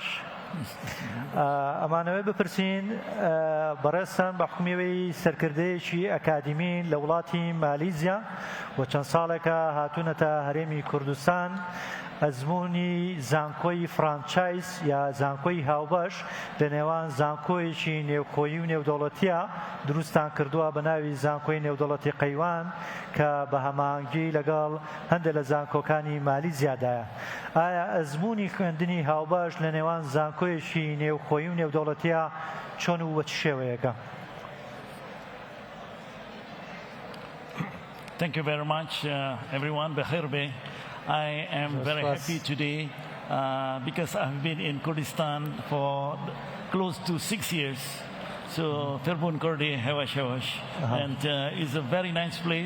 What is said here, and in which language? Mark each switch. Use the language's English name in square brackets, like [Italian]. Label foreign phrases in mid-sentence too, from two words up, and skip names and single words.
[Central Kurdish] ئەمانەوەی بپرسین بەڕێستان بە حکومیەوەی سەرکردەیەکی ئەکادیمین لە وڵاتی مالیزیا و چەند ساڵێکە هاتوونەتە هەرێمی کوردستان ئەزمموی زانکۆی فرانچایز یا زانکۆی هاوبەش لە نێوان زانکۆیەکی نێوخۆیی و نێودەوڵەتیە دروستان کردووە بە ناوی زانکۆی نێودەوڵەتی قەیوان کە بە هەماهەنگی لەگەڵ هەندێک لە زانکۆکانی مالیزیادایە. ئایا ئەزمموی خوێندنی هاوبەش لە نێوان زانکۆیەکی نێوخۆیی و نێودەوڵەتیە چۆن و بە چ شێوەیەکە؟ [English] Thank you very much, everyone. [Central Kurdish] Bekhairbe. [English] I am very happy today because I've been in Kurdistan for close to 6 years. So, [Central Kurdish] فێربوون کوردی، هێواش هێواش. [English] And it's a very nice place.